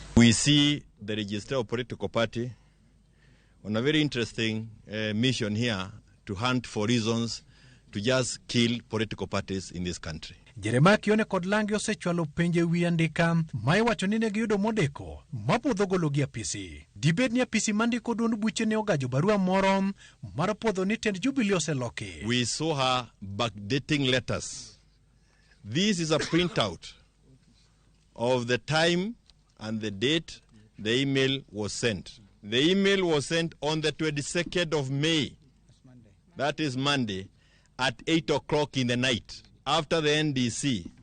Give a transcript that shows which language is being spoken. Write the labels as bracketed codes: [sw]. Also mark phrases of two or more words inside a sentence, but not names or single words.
[en] We see the Registrar of Political Party on a very interesting mission here to hunt for reasons to just kill political parties in this country. [luo] Jeremiah Kione kod Langi osechwalo penje wi andika ma iwacho ni ne giyudo modeko mapodho gologi apisi. Dibed ni apisi mandiko duond buche ne ogajo barua moro mar podho ni tend Jubilee oseloki. [en] We saw her backdating letters. This is a printout of the time and the date the email was sent. The email was sent on the 22nd of May. That is Monday at 8 o'clock in the night after the NDC.